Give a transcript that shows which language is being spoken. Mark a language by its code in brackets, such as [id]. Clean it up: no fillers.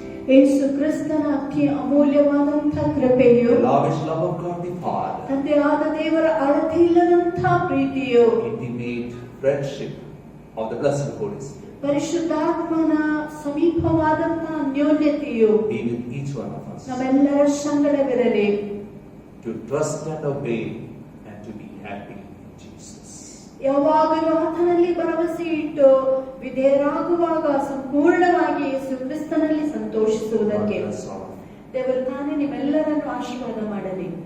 [kn] ಯೇಸು ಕ್ರಿಸ್ತನ ಅತಿ ಅಮೂಲ್ಯವಾದಂತಹ ಕೃಪೆಯು, [en] the lavish love of God the Father, [kn] ತಂದೆಯಾದ ದೇವರ ಅಳತೆಯಿಲ್ಲದಂತಹ ಪ್ರೀತಿಯು, [en] intimate friendship of the blessed Holy Spirit [kn] ಪರಿಶುದ್ಧಾತ್ಮನ ಸಮೀಪವಾದಂತಹ ಅನ್ಯೋನ್ಯತೆಯು [en] be with each one of us, [kn] ನಮ್ಮೆಲ್ಲರ ಸಂಗಡವಿರಲಿ. [en] to trust and obey and to be happy in Jesus. [kn] ಯಾವಾಗಲೂ ಆತನಲ್ಲಿ ಭರವಸೆ ಇಟ್ಟು ವಿಧೇಯರಾಗುವಾಗ ಸಂಪೂರ್ಣವಾಗಿ ಯೇಸು ಕ್ರಿಸ್ತನಲ್ಲಿ ಸಂತೋಷಿಸುವುದಕ್ಕೆ [en] God bless all of you. [kn] ದೇವರು ತಾನೇ ನಿಮ್ಮೆಲ್ಲರನ್ನು ಆಶೀರ್ವಾದ ಮಾಡಲಿ.